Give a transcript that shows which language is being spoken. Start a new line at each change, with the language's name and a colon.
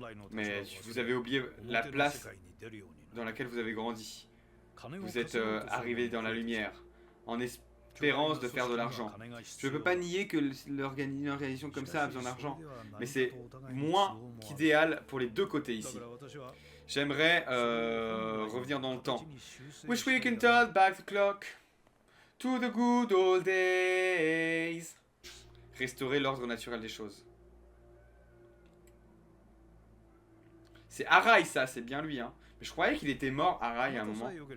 French: Mais vous avez oublié la place dans laquelle vous avez grandi. Vous êtes arrivé dans la lumière, en espérance de faire de l'argent. Je ne peux pas nier que une organisation comme ça a besoin d'argent, mais c'est moins qu'idéal pour les deux côtés ici. J'aimerais revenir dans le temps.
English: Wish we can turn back the clock to the good old days.
French: Restaurer l'ordre naturel des choses. C'est Arai ça, c'est bien lui hein. Mais je croyais qu'il était mort Arai à un moment.